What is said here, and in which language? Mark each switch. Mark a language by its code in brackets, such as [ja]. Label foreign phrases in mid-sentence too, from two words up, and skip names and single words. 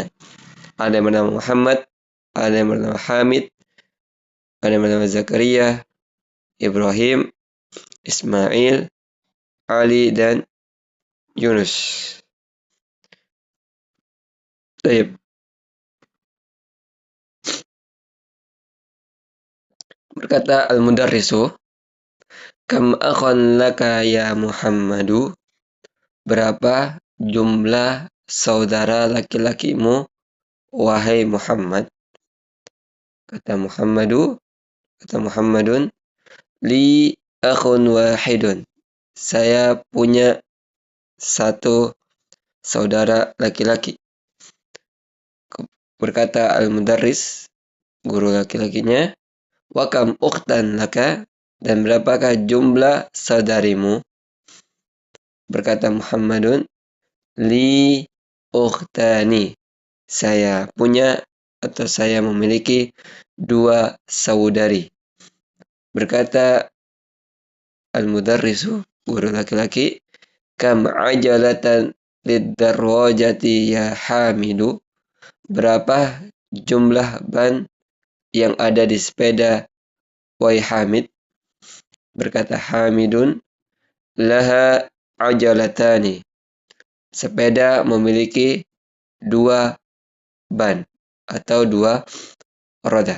[id] Ada yang bernama Muhammad, ada yang bernama Hamid, ada yang bernama Zakaria, Ibrahim, Ismail, Ali, dan Yunus. Baik. [ar] Berkata المدرسُ، كم أخًا لك يا محمدُ? [id] Berapa jumlah saudara laki-lakimu, wahai Muhammad? [ar] Kata Muhammadun, لي أخٌ واحدٌ. [id] Saya punya satu saudara laki-laki. [ar] Berkata al-mudarris, [id] guru laki-lakinya, [ar] وكم أختًا لك? [id] Dan berapakah jumlah saudarimu? Berkata Muhammadun, [ar] لي أختان. [id] Saya punya atau saya memiliki dua saudari. Berkata al-mudarrisu, guru laki-laki, [ar] كم عجلةً للدراجة يا حامد? [id] Berapa jumlah ban yang ada di sepeda, wahai Hamid? [ar] Berkata Hamidun, لها عجلتان. [id] Sepeda memiliki dua ban atau dua roda.